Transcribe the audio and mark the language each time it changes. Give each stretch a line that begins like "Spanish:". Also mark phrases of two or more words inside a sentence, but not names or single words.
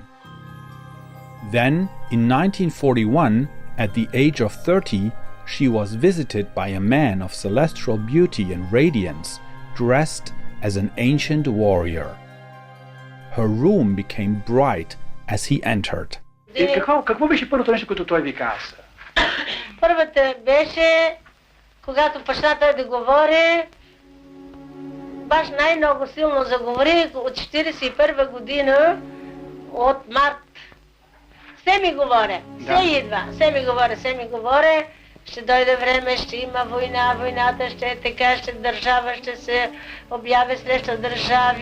English: Then, in 1941, at the age of 30, she was visited by a man of celestial beauty and radiance, dressed as an ancient warrior. Her room became bright as he entered.
Bulgarian: Какво беше първото нещо, което той ви каза? Първата беше, когато почна да говори, баш най-много силно заговори от 41 година, от март. Все ми говоря, все идва, все ми говоря, ще дойде време, ще има война, войната ще е така, ще държава, ще се обяви срещу държави.